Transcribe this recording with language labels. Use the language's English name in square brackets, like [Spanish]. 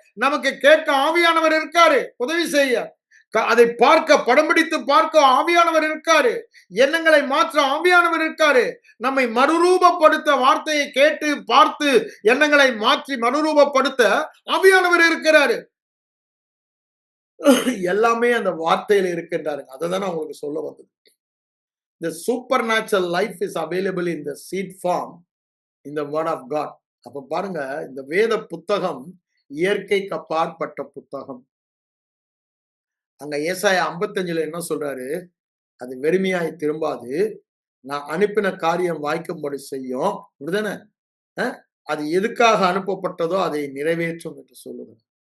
[Tamil] நமக்கு கேட்க ஆவியானவர் இருக்காரு. உதவி செய்ய அதை பார்க்க படம் பிடித்து பார்க்க ஆவியானவர் இருக்காரு. எண்ணங்களை மாற்ற ஆவியானவர் இருக்காரு. நம்மை மறுரூபப்படுத்த வார்த்தையை கேட்டு பார்த்து எண்ணங்களை மாற்றி மறுரூபப்படுத்த ஆவியானவர் இருக்கிறாரு. எல்லாமே அந்த வார்த்தையில இருக்கின்றாருங்க. அதை தான் உங்களுக்கு சொல்ல வந்தது. [English] The supernatural life is available in the seed form in the word of God. [Tamil] அப்ப பாருங்க, இந்த வேத புத்தகம் இயற்கைக்கு அப்பாற்பட்ட புத்தகம். அங்க ஏசாயா 55ல என்ன சொல்றாரு? அது வெறுமையாய் திரும்பாது, நான் அனுப்பின காரியம் வாய்க்கும்படி செய்யும். அப்படிதானே? அது எதுக்காக அனுப்பப்பட்டதோ அதை நிறைவேற்றும் என்று சொல்லுவார்.